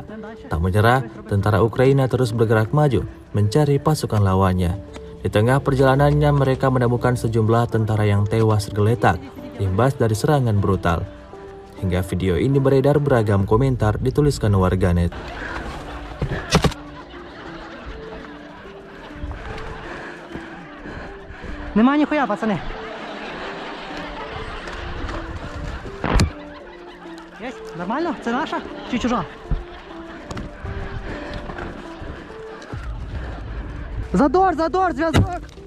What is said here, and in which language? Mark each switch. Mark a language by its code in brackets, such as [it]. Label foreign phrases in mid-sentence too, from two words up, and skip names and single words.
[id] Tak menyerah, tentara Ukraina terus bergerak maju, mencari pasukan lawannya. Di tengah perjalanannya, mereka menemukan sejumlah tentara yang tewas tergeletak, imbas dari serangan brutal. Hingga video ini beredar, beragam komentar dituliskan warganet. [uk] Нема ніхуя, пацани. [ru] Есть? Нормально? [uk] Це наша чи чужа? Задор, зв'язок.